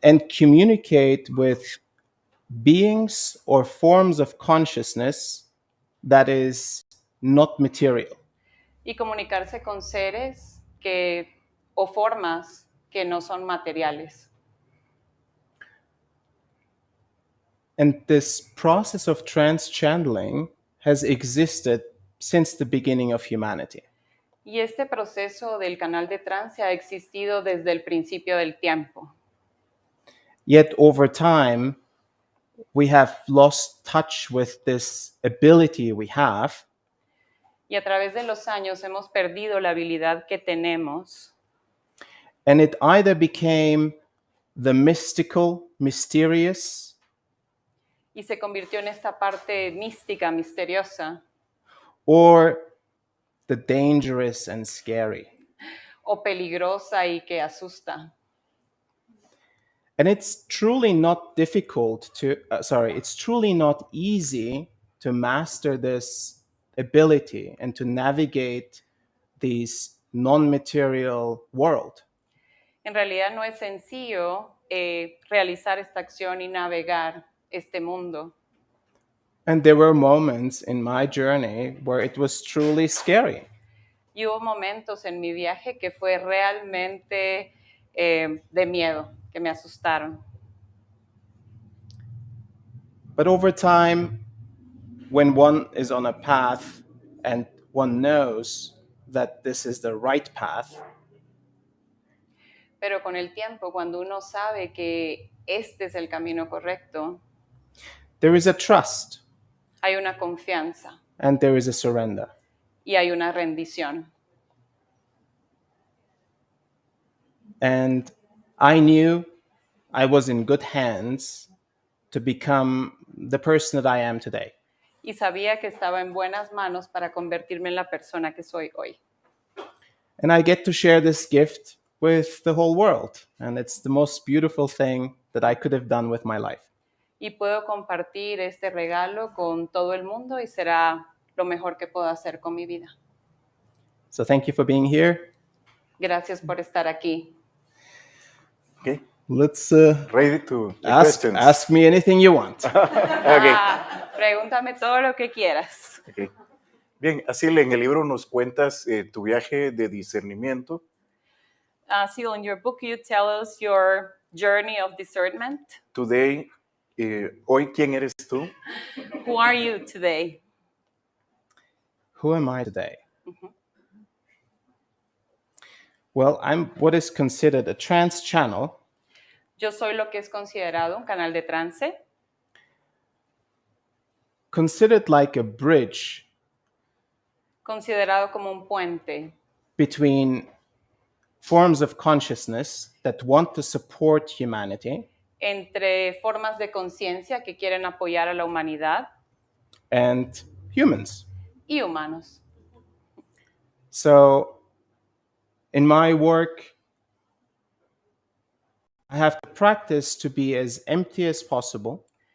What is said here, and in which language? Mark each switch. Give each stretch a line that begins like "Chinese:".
English: and communicate with beings or forms of consciousness that is not material.
Spanish: y comunicarse con seres o formas que no son materiales.
English: And this process of trance channeling has existed since the beginning of humanity.
Spanish: Y este proceso del canal de trance ha existido desde el principio del tiempo.
English: Yet over time, we have lost touch with this ability we have,
Spanish: Y a través de los años hemos perdido la habilidad que tenemos
English: and it either became the mystical, mysterious,
Spanish: y se convirtió en esta parte mística, misteriosa,
English: or the dangerous and scary.
Spanish: o peligrosa y que asusta.
English: And it's truly not difficult to, it's truly not easy to master this ability and to navigate this non-material world.
Spanish: En realidad no es sencillo realizar esta acción y navegar este mundo.
English: And there were moments in my journey where it was truly scary.
Spanish: Y hubo momentos en mi viaje que fue realmente de miedo, que me asustaron.
English: But over time, when one is on a path and one knows that this is the right path,
Spanish: Pero con el tiempo, cuando uno sabe que este es el camino correcto,
English: there is a trust
Spanish: hay una confianza
English: and there is a surrender.
Spanish: y hay una rendición.
English: And I knew I was in good hands to become the person that I am today.
Spanish: Y sabía que estaba en buenas manos para convertirme en la persona que soy hoy.
English: And I get to share this gift with the whole world. And it's the most beautiful thing that I could have done with my life.
Spanish: Y puedo compartir este regalo con todo el mundo y será lo mejor que puedo hacer con mi vida.
English: So thank you for being here.
Spanish: Gracias por estar aquí.
English: Okay. Let's Ready to the ask questions. me anything you want. Okay.
Spanish: Pregúntame todo lo que quieras.
English: Okay.
Spanish: Bien, así en el libro nos cuentas tu viaje de discernimiento.
English: Seal, in your book, you tell us your journey of discernment. Today,
Spanish: hoy, ¿quién eres tú?
English: Who are you today? Who am I today? Well, I'm what is considered a trance channel.
Spanish: Yo soy lo que es considerado un canal de trance,
English: Considered like a bridge
Spanish: considerado como un puente
English: between forms of consciousness that want to support humanity
Spanish: entre formas de conciencia que quieren apoyar a la humanidad
English: and humans.
Spanish: y humanos.
English: So, in my work, I have to practice to be as empty as possible,